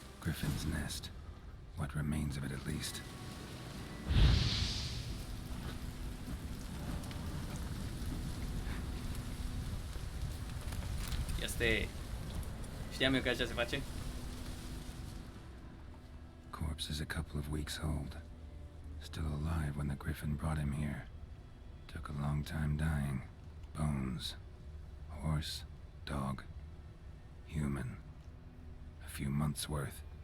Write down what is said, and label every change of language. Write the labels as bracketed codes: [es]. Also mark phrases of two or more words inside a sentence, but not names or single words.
[en] Griffin's nest. What remains of it, at least. [ro] Este... Știam eu că așa se face. [en] Corpse is a couple of weeks old. Still alive when the Griffin brought him here. Took a long time dying. Bones. Horse. Dog. Human. A few months' worth.